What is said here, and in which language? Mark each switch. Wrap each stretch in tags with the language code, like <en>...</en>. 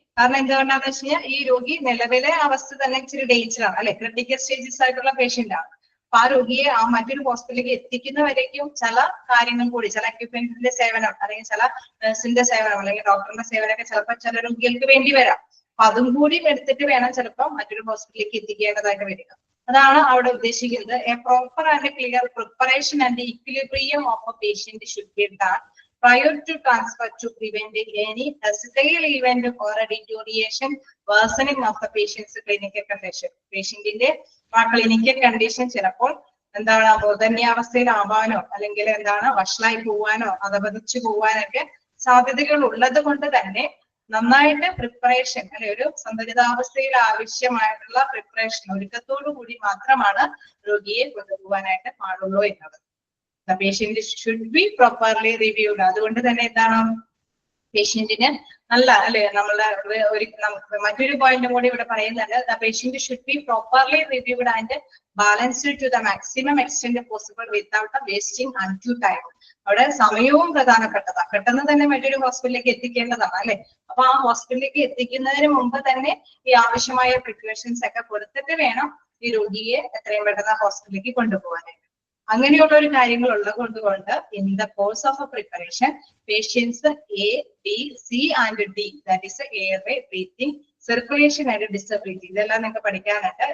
<ml>കാരണം എന്തുകൊണ്ടാന്ന് വെച്ച് കഴിഞ്ഞാൽ ഈ രോഗി നിലവിലെ അവസ്ഥ തന്നെ ഇച്ചിരി ഡേഞ്ചറാണ് അല്ലെ, ക്രിട്ടിക്കൽ സ്റ്റേജസ് ആയിട്ടുള്ള പേഷ്യന്റ് ആണ്. അപ്പൊ ആ രോഗിയെ ആ മറ്റൊരു ഹോസ്പിറ്റലിലേക്ക് എത്തിക്കുന്നവരേക്കും ചില കാര്യങ്ങൾ കൂടി, ചില എക്യുപ്മെന്റിന്റെ സേവനം അല്ലെങ്കിൽ ചില നഴ്സിന്റെ സേവനം അല്ലെങ്കിൽ ഡോക്ടറിന്റെ സേവനമൊക്കെ ചിലപ്പോൾ ചില രോഗികൾക്ക് വേണ്ടി വരാം. അപ്പൊ അതും കൂടി എടുത്തിട്ട് വേണം ചിലപ്പോൾ മറ്റൊരു ഹോസ്പിറ്റലിലേക്ക് എത്തിക്കേണ്ടതായിട്ട് വരിക. അതാണ് അവിടെ ഉദ്ദേശിക്കുന്നത്.</ml> <en>A proper and clear preparation and equilibrium of a patient should be done prior to transfer to prevent any stale event or a deterioration worsening of the patient's clinical condition.</en> <ml>പേഷ്യന്റിന്റെ ആ ക്ലിനിക്കൽ കണ്ടീഷൻ ചിലപ്പോൾ എന്താണ് ബോധന്യാവസ്ഥയിലാവാനോ അല്ലെങ്കിൽ എന്താണ് വഷളായി പോവാനോ അധപതിച്ചു പോവാനൊക്കെ സാധ്യതകൾ ഉള്ളത് കൊണ്ട് തന്നെ നന്നായിട്ട് പ്രിപ്പറേഷൻ അല്ലെ, ഒരു സന്തുലിതാവസ്ഥയിൽ ആവശ്യമായിട്ടുള്ള പ്രിപ്പറേഷൻ ഒരുക്കത്തോടു കൂടി മാത്രമാണ് രോഗിയെ കൊണ്ടുപോകാനായിട്ട് പാടുള്ളൂ എന്നത്.</ml> <en>The patient should be properly reviewed.</en> <ml>അതുകൊണ്ട് തന്നെ എന്താണ് പേഷ്യന്റിന് നല്ല അല്ലെ, നമ്മളെ മറ്റൊരു പോയിന്റും കൂടി ഇവിടെ പറയുന്നുണ്ട്.</ml> <en>The patient should be properly reviewed and balanced to the maximum extent possible without wasting undue time.</en> <ml>അവിടെ സമയവും പ്രധാനപ്പെട്ടതാണ്. പെട്ടെന്ന് തന്നെ മറ്റൊരു ഹോസ്പിറ്റലിലേക്ക് എത്തിക്കേണ്ടതാണ് അല്ലെ. അപ്പൊ ആ ഹോസ്പിറ്റലിലേക്ക് എത്തിക്കുന്നതിന് മുമ്പ് തന്നെ ഈ ആവശ്യമായ പ്രിക്കോഷൻസ് ഒക്കെ കൊടുത്തിട്ട് വേണം ഈ രോഗിയെ എത്രയും പെട്ടെന്ന് ഹോസ്പിറ്റലിലേക്ക് കൊണ്ടുപോകാനായിട്ട്. അങ്ങനെയുള്ള ഒരു കാര്യങ്ങൾ ഉള്ളത് കൊണ്ട്</ml> <en>in the course of a preparation patients A B C and D, that is airway, breathing, circulation and disability,</en> <ml>ഇതെല്ലാം നിങ്ങൾക്ക് പഠിക്കാനുണ്ട്.</ml>